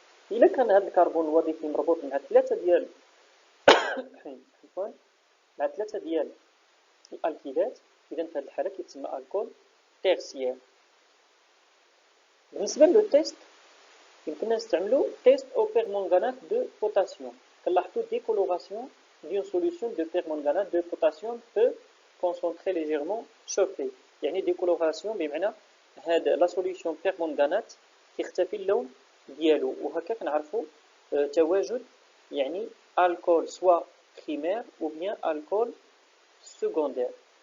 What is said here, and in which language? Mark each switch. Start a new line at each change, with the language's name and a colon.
Arabic: الا كان هذا الكربون الوظيفي مربوط مع ثلاثه ديال مع ثلاثه ديال الالكيلات، اذا في هذه الحاله كيتسمى الكول تيرسيير. بالنسبه لو تيست يمكننا نستعملو تيست او بيرمونغانات دو بوتاسيوم. كنلاحظوا
French: décoloration d'une solution de permanganate de potassium peu concentrée légèrement chauffée.
Arabic: يعني décoloration بمعنى هاد لا سوليسيون بيرمونغانات كيختفي اللون ديالو، وهكا كنعرفوا تواجد يعني الكول سوا
French: primaire ou bien alcool secondaire.